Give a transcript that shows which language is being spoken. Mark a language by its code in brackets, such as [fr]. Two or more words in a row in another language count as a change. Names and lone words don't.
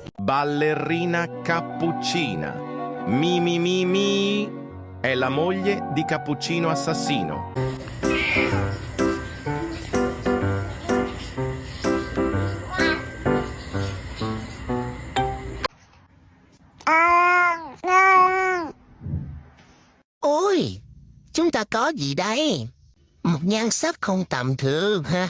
[it] ballerina cappuccina. Mi mi mi mi è la moglie di Cappuccino Assassino. [vi] Ôi, chúng ta có gì đây? Một nhan sắc không tầm thường.